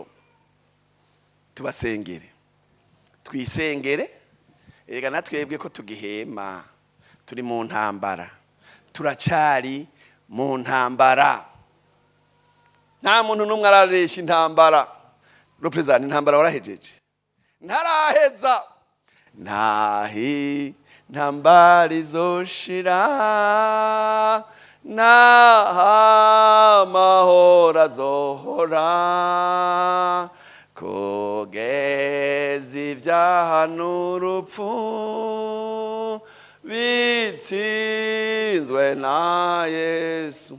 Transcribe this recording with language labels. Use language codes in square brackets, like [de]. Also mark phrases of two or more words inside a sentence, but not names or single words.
[rn] Tubasengere, twisengere. Ega natwebwe ko tugihema, turi mu ntambara, turacari mu ntambara. Nta muntu n'umwe araresha intambara. Represent intambara warahejeje? Ntaraheza. Nahi ntambara izoshira, naha mahoro azohora, kugeza ibyaha n'urupfu bitsinzwe na Yesu.